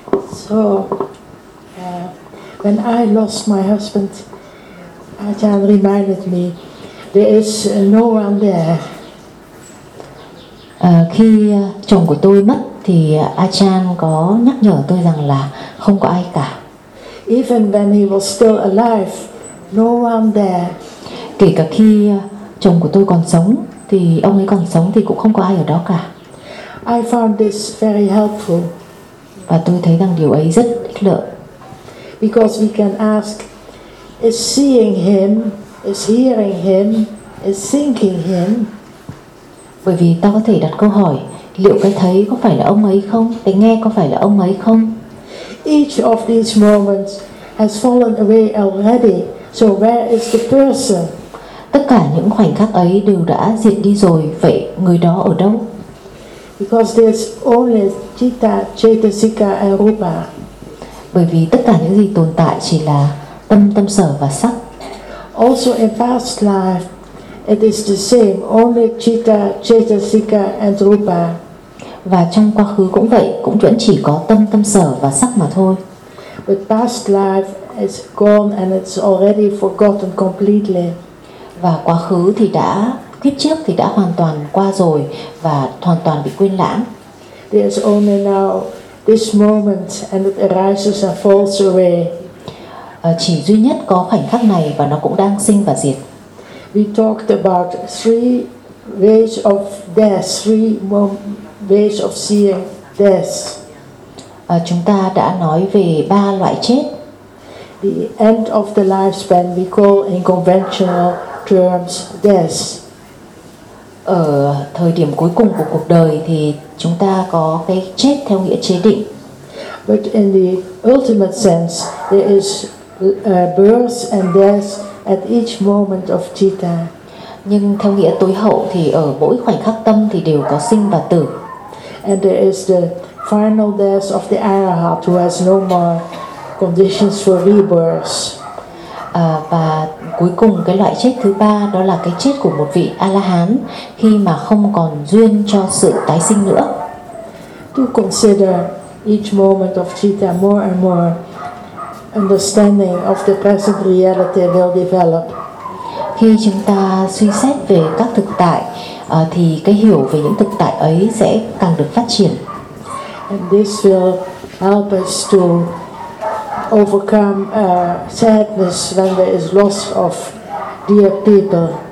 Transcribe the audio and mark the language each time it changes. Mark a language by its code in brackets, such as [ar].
[en] So when I lost my husband, Ajahn reminded me there is no one there. [vi] Khi chồng của tôi mất thì Achan có nhắc nhở tôi rằng là không có ai cả. [en] Even when he was still alive, no one there. [vi] Kể cả khi chồng của tôi còn sống thì ông ấy còn sống thì cũng không có ai ở đó cả. [en] I found this very helpful. [vi] Và tôi thấy rằng điều ấy rất ích lợi. [en] Because we can ask, is seeing him, is hearing him, is thinking him? [vi] Bởi vì ta có thể đặt câu hỏi, liệu cái thấy có phải là ông ấy không? Cái nghe có phải là ông ấy không? [en] Each of these moments has fallen away already. So where is the person? [vi] Tất cả những khoảnh khắc ấy đều đã diệt đi rồi, vậy người đó ở đâu? [en] Because there's only citta, cetasika and rupa. [vi] Bởi vì tất cả những gì tồn tại chỉ là tâm, tâm sở và sắc. [en] Also in past life, it is the same, only citta, cetasika and rupa. [vi] Và trong quá khứ cũng vậy, cũng vẫn chỉ có tâm, tâm sở và sắc mà thôi. [en] But past life is gone and it's already forgotten completely. [vi] và quá khứ thì đã, kiếp trước thì đã hoàn toàn qua rồi và hoàn toàn bị quên lãng. [en] There's only now this moment and it arises and falls away. [vi] Chỉ duy nhất có khoảnh khắc này và nó cũng đang sinh và diệt. [en] We talked about three ways of death, three ways of seeing death. [vi] Chúng ta đã nói về ba loại chết. [en] The end of the lifespan we call in conventional terms death. [vi] Ở thời điểm cuối cùng của cuộc đời thì chúng ta có cái chết theo nghĩa chế định. [en] But in the ultimate sense there is birth and death at each moment of citta. [vi] Nhưng theo nghĩa tối hậu thì ở mỗi khoảnh khắc tâm thì đều có sinh và tử. [en] And there is the final death of the arahat who has no more conditions for rebirth. [vi] Và cuối cùng cái loại chết thứ ba đó là cái chết của một vị A-la-hán khi mà không còn duyên cho sự tái sinh nữa. [en] To consider each moment of citta more and more, understanding of the present reality will develop. [vi] Khi chúng ta suy xét về các thực tại thì cái hiểu về những thực tại ấy sẽ càng được phát triển. [en] And this will help us to overcome sadness when there is loss of dear people.